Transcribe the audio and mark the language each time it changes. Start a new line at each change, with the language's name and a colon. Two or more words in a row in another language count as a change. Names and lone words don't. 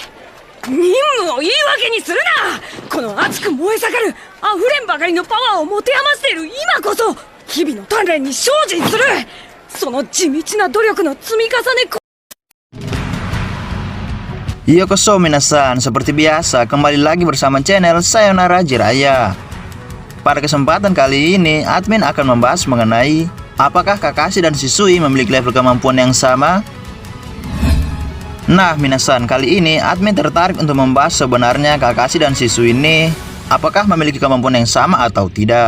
Japanese: 任務を言い訳にするな。この熱く燃え盛る溢れんばかりのパワーを持て余している今こそ日々の鍛錬に精進する。その地道な努力の積み重ね。ようこそ皆さん,
Indonesian: seperti biasa kembali lagi bersama channel Sayonara Jiraiya. Pada kesempatan kali ini admin akan membahas mengenai apakah Kakashi dan Shisui memiliki level kemampuan yang sama. Nah minasan, kali ini admin tertarik untuk membahas sebenarnya Kakashi dan Shisui ini apakah memiliki kemampuan yang sama atau tidak.